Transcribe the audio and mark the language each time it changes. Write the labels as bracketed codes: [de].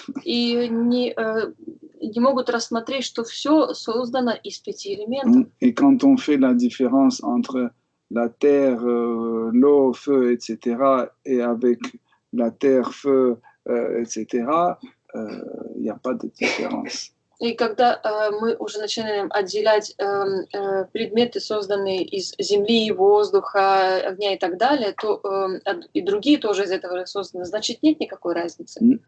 [ru] И не могут рассмотреть, что все создано из 5 элементов. [fr] Et quand on fait la différence entre la terre, l'eau, feu, etc., et avec la terre, feu, etc., il n'y a pas de différence. [ru] И когда мы уже начинаем отделять предметы, созданные из земли, воздуха, огня и так далее, то и другие тоже из этого созданы, значит, нет никакой разницы.